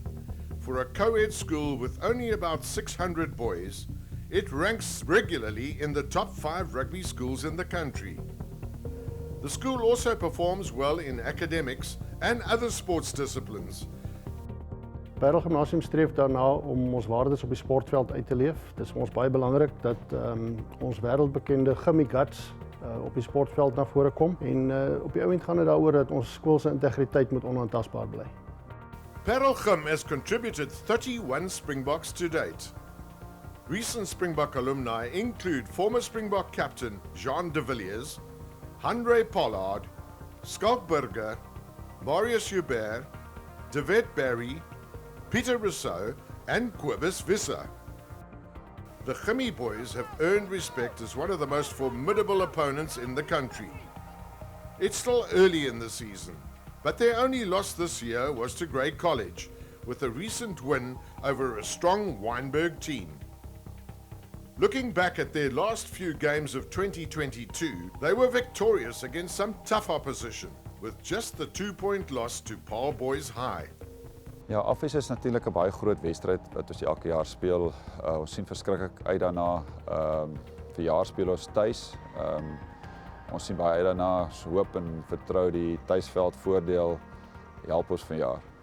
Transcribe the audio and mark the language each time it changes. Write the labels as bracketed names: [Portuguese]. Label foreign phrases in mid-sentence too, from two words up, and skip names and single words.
[English] For a co-ed school with only about 600 boys, it ranks regularly in the top 5 rugby schools in the country. The school also performs well in academics and other sports disciplines. [Afrikaans] Paarl Gymnasium streef daarna om ons waardes op die sportveld uit te leef. Dit is vir ons baie belangrik dat ons wêreldbekende Gimmie Guts op die sportveld na vore kom en op die ouend gaan dit daaroor dat ons skool se integriteit moet onaantastbaar bly. [English] Paarl Gym has contributed 31 Springboks to date. Recent Springbok alumni include former Springbok captain Jean de Villiers, Andre Pollard, Schalk Burger, Marius Joubert, David Barry, Peter Rousseau and Kobus Visser. The Gimmie boys have earned respect as one of the most formidable opponents in the country. It's still early in the season, but their only loss this year was to Grey College, with a recent win over a strong Wynberg team. Looking back at their last few games of 2022, they were victorious against some tough opposition, with just the 2-point loss to Paarl Boys High. [Afrikaans] Ja, Affies is natuurlik 'n baie groot wedstryd wat ons elke jaar speel. Ons sien verskriklik uit daarna. Vir jaar speel ons tuis. Ons sien baie uit daarna. Ons hoop en vertrou die tuisveld voordeel help ons vanjaar.